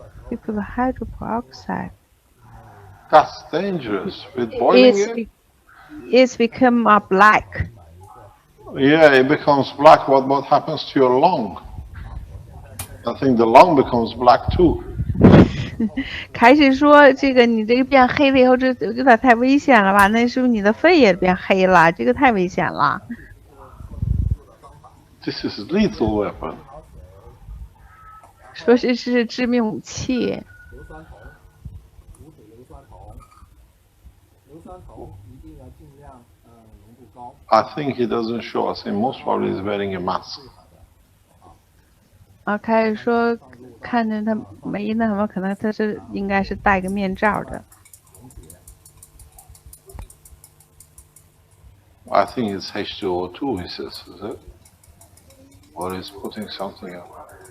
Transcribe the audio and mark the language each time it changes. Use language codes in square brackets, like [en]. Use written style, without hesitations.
[en] You put the hydroperoxide. That's dangerous. With boiling it's become black. Yeah, it becomes black. What happens to your lung? I think the lung becomes black too. [zh] 开始说这个你这个变黑了以后，这有点太危险了吧？那是不是你的肺也变黑了？这个太危险了。 [en] This is lethal weapon. [zh] 说这是致命武器。 [en] I think he doesn't show us. He most probably is wearing a mask. [zh] 开始说看着他没那什么，可能他是应该是戴个面罩的。 [en] I think it's H2O2, he says, is it? Or he's putting something up.